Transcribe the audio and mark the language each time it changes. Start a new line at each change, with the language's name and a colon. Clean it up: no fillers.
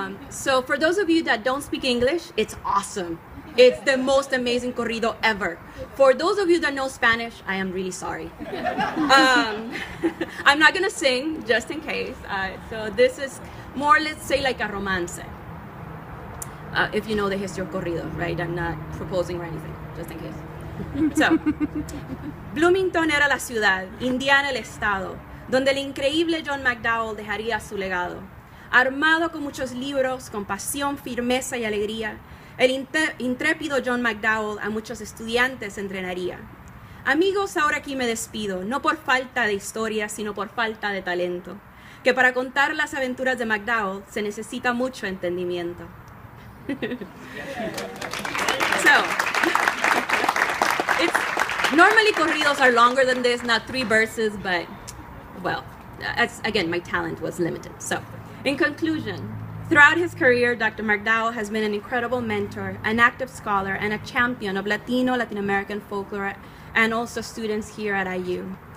English: So for those of you that don't speak English, it's awesome. It's the most amazing corrido ever. For those of you that know Spanish, I am really sorry. I'm not gonna sing, just in case. So this is more, let's say, like a romance. If you know the history of corrido, right? I'm not proposing or anything, just in case.
Spanish: So, Bloomington era la ciudad, Indiana el estado, donde el increíble John McDowell dejaría su legado. Armado con muchos libros, con pasión, firmeza y alegría, el intrépido John McDowell a muchos estudiantes entrenaría. Amigos, ahora aquí me despido, no por falta de historia, sino por falta de talento, que para contar las aventuras de McDowell se necesita mucho entendimiento.
English: So, normally corridos are longer than this, not 3 verses, but, well, again, my talent was limited. So, in conclusion, throughout his career, Dr. McDowell has been an incredible mentor, an active scholar, and a champion of Latin American folklore, and also students here at IU.